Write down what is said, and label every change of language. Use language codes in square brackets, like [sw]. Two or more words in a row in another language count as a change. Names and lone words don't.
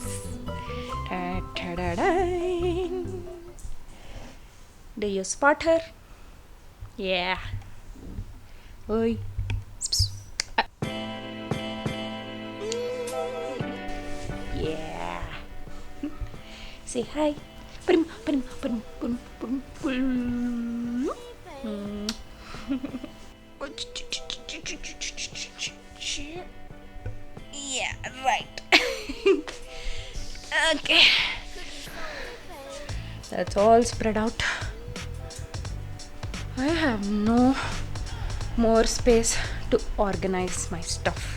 [en] Ta-da-da-da. Do you spot her? Yeah. Oi. Yeah. Say hi. Prim, prim, prim, prim, prim, prim. Yeah, right. Okay. That's all spread out. I have no more space to organize my stuff.